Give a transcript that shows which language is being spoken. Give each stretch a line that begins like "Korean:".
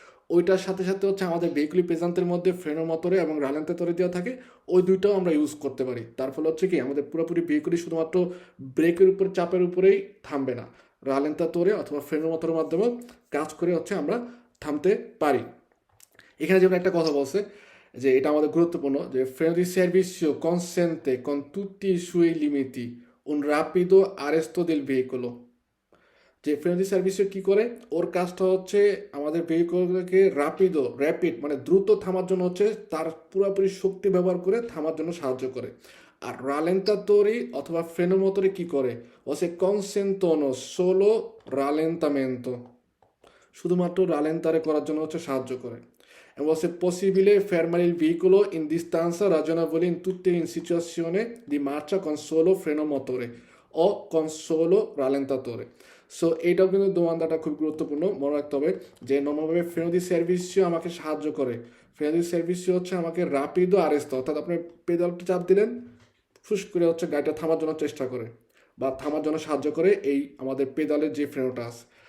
Bangla: ওইটার সাথে সাথে আমাদের ভেহিকুলি পেজান্তের মধ্যে ফ্রেনো মোটরে এবং রালেন্তাতরে দেওয়া থাকে, ওই দুইটাও আমরা ইউজ করতে পারি। তার ফলে কি আমাদের পুরোপুরি ভেহিকুলি শুধুমাত্র ব্রেকের উপর চাপের উপরেই থামবে না, রালেন্তাতরে অথবা ফ্রেনো মোটরের মাধ্যমেও কাজ করে আমরা থামতে পারি। এখানে যেমন একটা কথা বলছে যে এটা আমাদের গুরুত্বপূর্ণ, যে
Italian: freno di servizio consente con tutti i suoi limiti un rapido arresto del veicolo,
Bangla: যে ফ্রেনো দি সার্ভিসিও কি করে, ওর কাজটা হচ্ছে আমাদের ভেহিকলকে র্যাপিড মানে দ্রুত থামার জন্য হচ্ছে তার পুরোপুরি শক্তি ব্যবহার করে থামার জন্য সাহায্য করে। আর রালেন্তাতোরি অথবা ফ্রেনোমোটরে কি করে, ও
Italian: সে কনসেন্টোনো সোলো রালেন্তামেন্তো,
Bangla: শুধুমাত্র রালেন্তারে করার জন্য হচ্ছে সাহায্য করে।
Italian: এবং সে পসিবিলে fermare il veicolo in distanza ragionevole in tutte in situazione di marcia con solo freno motore o con solo rallentatore.
Bangla: So এইটাও কিন্তু দোমানদাটা খুব গুরুত্বপূর্ণ, মনে রাখতে হবে যে নর্মালভাবে ফ্রেনো দি সার্ভিসিও আমাকে সাহায্য করে। ফ্রেনো দি সার্ভিসিও হচ্ছে আমাকে রাপিদো আরেস্তো, অর্থাৎ আপনি পেডালটা চাপ দিলেন, ফুস করে হচ্ছে গাড়িটা থামার জন্য চেষ্টা করে বা থামার জন্য সাহায্য করে এই আমাদের পেডালের যে ফ্রেনোটা আছে।